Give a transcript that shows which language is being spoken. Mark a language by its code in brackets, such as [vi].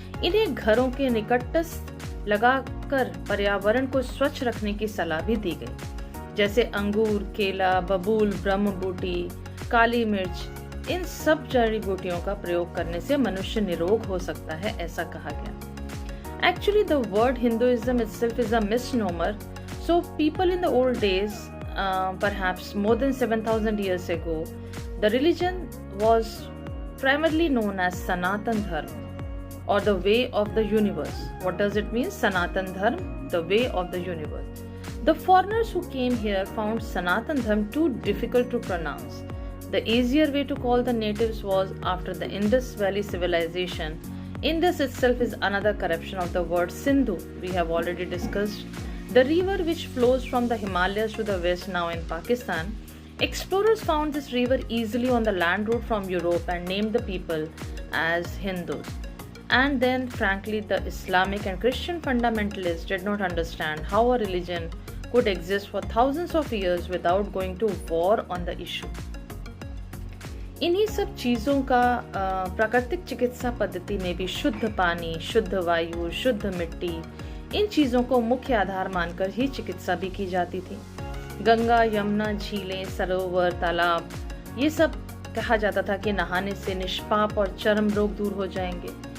[hi] इन्हें घरों के निकटस्थ लगाकर पर्यावरण को स्वच्छ रखने की सलाह भी दी गई, जैसे अंगूर, केला, बबूल, ब्रह्म बूटी, काली मिर्च, इन सब जड़ी बूटियों का प्रयोग करने से मनुष्य निरोग हो सकता है, ऐसा कहा गया। [en] Actually, the word Hinduism itself is a misnomer. So people in the old days, perhaps more than 7,000 years ago, the religion was primarily known as Sanatan Dharma, or the way of the universe. What does it mean? Sanatan Dharma, the way of the universe. The foreigners who came here found Sanatan Dharma too difficult to pronounce. The easier way to call the natives was after the Indus Valley civilization. Indus itself is another corruption of the word Sindhu. We have already discussed. The river which flows from the Himalayas to the west, now in Pakistan. Explorers found this river easily on the land route from Europe and named the people as Hindus. And then, frankly, the Islamic and Christian fundamentalists did not understand how a religion could exist for thousands of years without going to war on the issue. [hi] इन्हीं सब चीज़ों का प्राकृतिक चिकित्सा पद्धति में भी शुद्ध पानी, शुद्ध वायु, शुद्ध मिट्टी, इन चीज़ों को मुख्य आधार मानकर ही चिकित्सा भी की जाती थी। गंगा, यमुना, झीलें, सरोवर, तालाब, ये सब कहा जाता था कि नहाने से निष्पाप और चर्म रोग दूर हो जाएंगे।